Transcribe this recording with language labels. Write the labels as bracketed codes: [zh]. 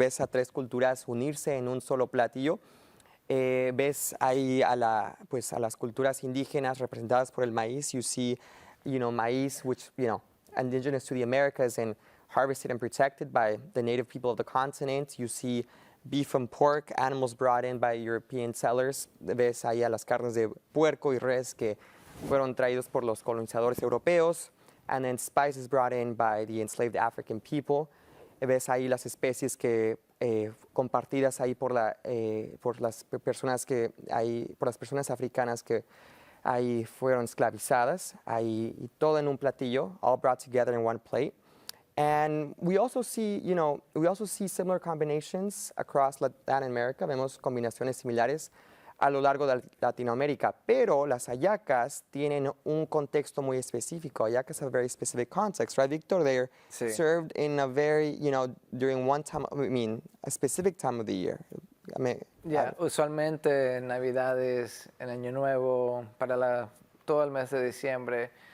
[es] Ves a tres culturas unirse en un solo platillo. Ves ahí a las culturas indígenas representadas por el maíz. [en] You see, maíz, which, indigenous to the Americas and harvested and protected by the native people of the continent. You see beef and pork, animals brought in by European settlers. [es] Ves ahí a las carnes de puerco y res que fueron traídos por los colonizadores europeos. [en] And then spices brought in by the enslaved African people. [es] Ves ahí las especies que compartidas ahí por las personas africanas que ahí fueron esclavizadas, ahí y todo en un platillo, [en] all brought together in one plate. And we also see, similar combinations across Latin America. [es] Vemos combinaciones similares a lo largo de Latinoamérica, pero las hallacas tienen un contexto muy específico. [en] Hallacas have a very specific context, right, Victor? They're served in a very, during a specific time of the year. [es] Usualmente en Navidades, en Año Nuevo, para todo el mes de diciembre.